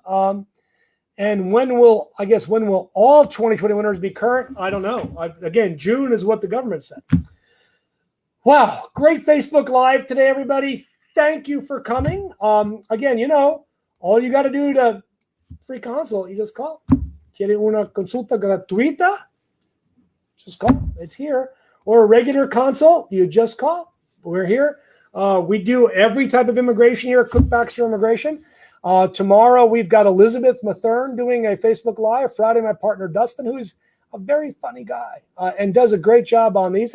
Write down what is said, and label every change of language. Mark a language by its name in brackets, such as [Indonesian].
[English] And when will all 2020 winners be current? I don't know. Again, June is what the government said. Wow, great Facebook Live today, everybody. Thank you for coming. Again, all you got to do to free consult, you just call. [Spanish] ¿Quiere una consulta gratuita? [English] Just call. It's here. Or a regular consult, you just call. We're here. We do every type of immigration here at Cook Baxter Immigration. Tomorrow, we've got Elizabeth Mathern doing a Facebook Live. Friday, my partner, Dustin, who's a very funny guy and does a great job on these.